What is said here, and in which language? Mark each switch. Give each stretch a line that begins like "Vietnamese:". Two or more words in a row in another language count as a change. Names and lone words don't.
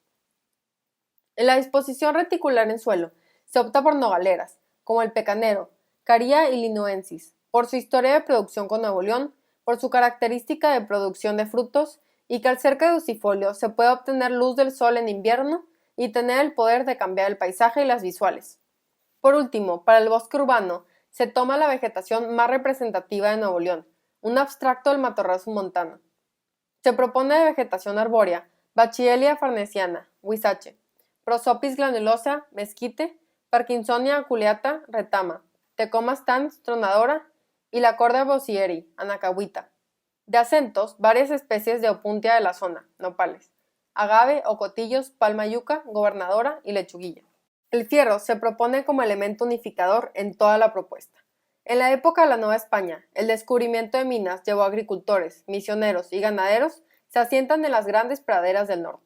Spanish: En la disposición reticular en suelo se opta por nogaleras, como el pecanero, Caria illinoensis, por su historia de producción con Nuevo León, por su característica de producción de frutos y que al ser caducifolio se puede obtener luz del sol en invierno y tener el poder de cambiar el paisaje y las visuales. Por último, para el bosque urbano se toma la vegetación más representativa de Nuevo León, un abstracto del matorral submontano. Se propone de vegetación arbórea, Bachielia farnesiana, huizache, Prosopis granulosa, mezquite, Parkinsonia aculeata, retama, Tecoma stans, tronadora, y la Corda bosieri, anacahuita. De acentos, varias especies de opuntia de la zona, nopales, agave, ocotillos, palma yuca, gobernadora y lechuguilla. El fierro se propone como elemento unificador en toda la propuesta. En la época de la Nueva España, el descubrimiento de minas llevó a agricultores, misioneros y ganaderos se asientan en las grandes praderas del norte.